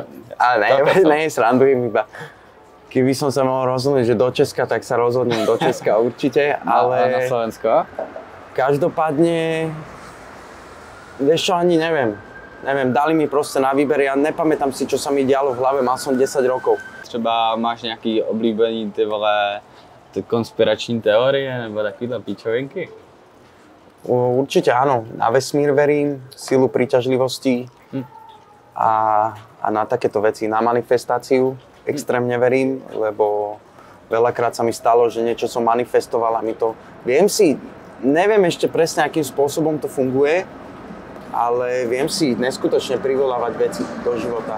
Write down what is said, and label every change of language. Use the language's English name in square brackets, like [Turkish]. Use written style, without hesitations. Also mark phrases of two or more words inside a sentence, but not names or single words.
[Slovak] Ale ne, srandujem iba. Keby som sa mohol rozhodnúť, že do Česka, tak sa rozhodnem do Česka určite, ale... A na Slovensko? Každopádne, vieš čo, ani neviem. Dali mi proste na výber, ja nepamätám si, čo sa mi dialo v hlave, mal som 10 rokov. [Czech] Třeba máš nějaký oblíbený ty vole konspirační teorie nebo takovýhle píčovinky? [Slovak] Určite áno. Na vesmír verím, silu príťažlivosti a na takéto veci. Na manifestáciu extrémne verím, lebo veľakrát sa mi stalo, že niečo som manifestoval a mi to... Neviem ešte presne, akým spôsobom to funguje, ale viem si neskutočne privolávať veci do života.